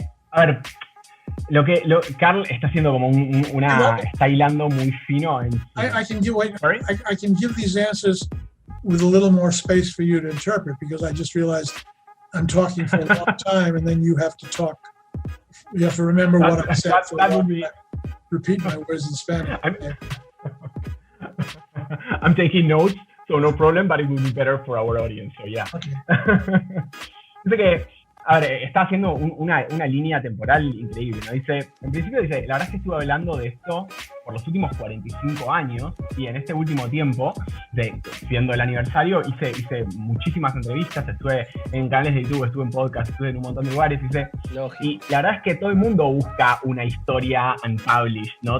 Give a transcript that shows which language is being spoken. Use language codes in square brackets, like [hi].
[es] A ver, Carl está haciendo como está hilando muy fino. [en] I can give these answers with a little more space for you to interpret, because I just realized I'm talking for a long time, and then you have to talk. You have to remember what I said. Repeat my words in Spanish. I'm taking notes, so no problem, but it will be better for our audience. So yeah. Okay. [es] Dice que A ver, está haciendo una línea temporal increíble, ¿no? Dice, en principio dice, la verdad es que estuve hablando de esto por los últimos 45 años y en este último tiempo, siendo el aniversario, hice muchísimas entrevistas, estuve en canales de YouTube, estuve en podcast, estuve en un montón de lugares, y la verdad es que todo el mundo busca una historia unpublished, ¿no?